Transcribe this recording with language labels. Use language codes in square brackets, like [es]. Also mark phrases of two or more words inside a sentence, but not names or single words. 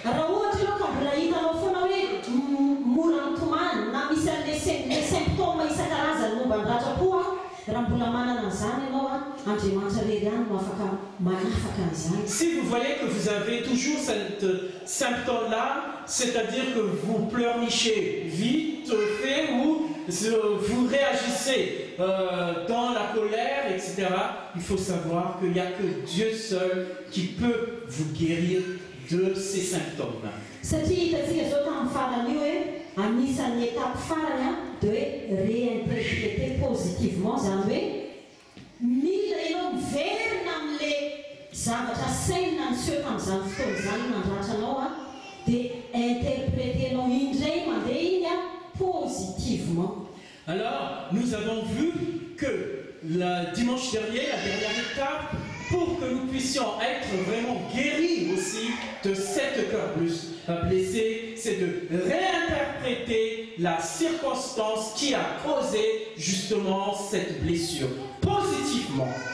[fr] Si vous voyez que vous avez toujours ce symptôme-là, c'est-à-dire que vous pleurnichez vite fait ou vous réagissez dans la colère, etc., il faut savoir qu'il n'y a que Dieu seul qui peut vous guérir de ces symptômes. [mg] Anisan'ny étape farany de hoe [fr] réinterpréter positivement [mg] zany hoe mila ianao miverina amin'le zavatra saina niseho tamin'izany fotoana izany nandratranao dia interprétenao indray mandeha iny positivement. [fr] Alors, nous avons vu que le dimanche dernier, la dernière étape, pour que nous puissions être vraiment guéris aussi de cette cœur blessé, c'est de réinterpréter la circonstance qui a causé justement cette blessure positivement.